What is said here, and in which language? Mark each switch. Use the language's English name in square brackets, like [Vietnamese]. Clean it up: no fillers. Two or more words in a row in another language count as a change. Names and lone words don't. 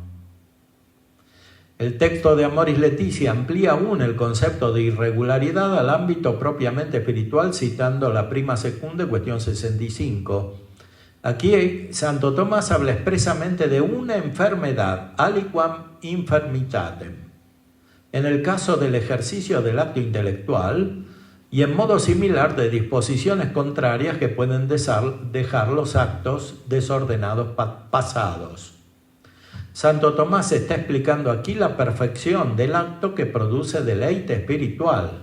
[Spanish] El texto de Amoris Laetitia amplía aún el concepto de irregularidad al ámbito propiamente espiritual, citando la Prima Secunda, cuestión 65. Aquí Santo Tomás habla expresamente de una enfermedad, [Latin] aliquam infirmitatem, [Spanish] en el caso del ejercicio del acto intelectual, y en modo similar de disposiciones contrarias que pueden dejar los actos desordenados pasados. Santo Tomás está explicando aquí la perfección del acto que produce deleite espiritual.